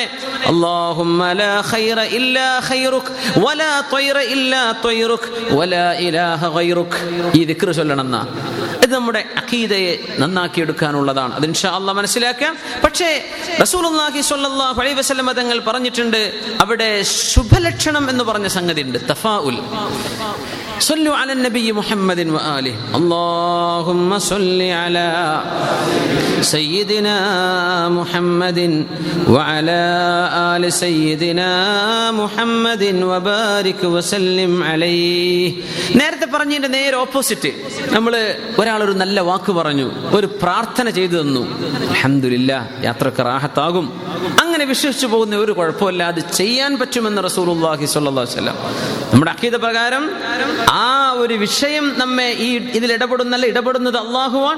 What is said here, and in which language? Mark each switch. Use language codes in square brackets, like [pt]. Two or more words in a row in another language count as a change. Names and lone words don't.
[ar] اللهم لا خير إلا خيرك ولا طير إلا طيرك ولا إله غيرك. [ml] ഈ ദിക്ർ ചൊല്ലണം. ഇത് നമ്മുടെ അഖീദയെ നന്നാക്കി എടുക്കാനുള്ളതാണ്. അത് [ar] إن شاء الله [ml] മനസ്സിലാക്കാം. പക്ഷേ [ar] رسول الله صلى الله عليه وسلم [ml] തങ്ങൾ പറഞ്ഞിട്ടുണ്ട്, അവിടെ ശുഭലക്ഷണം എന്ന് പറഞ്ഞ സംഗതി ഉണ്ട്, തഫാഉൽ. [ar] صلوا على النبي محمد وآله. اللهم صل على سيدنا محمد وعلى آل سيدنا محمد وبارك وسلم عليه. [ml] നേരത്തെ പറഞ്ഞതിന്റെ നേരെ ഓപ്പോസിറ്റ്. നമ്മൾ ഒരാളൊരു നല്ല വാക്ക് പറഞ്ഞു, ഒരു പ്രാർത്ഥന ചെയ്തു തന്നു, അൽഹംദുലില്ലാ, യാത്രക്ക് റാഹത്താകും, അങ്ങനെ വിശ്വസിച്ചു പോകുന്ന ഒരു കുഴപ്പമില്ല, അത് ചെയ്യാൻ പറ്റുമെന്ന് [ar] رسول الله صلى الله عليه وسلم. [ml] നമ്മുടെ അഖീദ പ്രകാരം ആ ഒരു വിഷയം നമ്മെ ഈ ഇതിൽ ഇടപെടുന്നത് അള്ളാഹുവാണ്.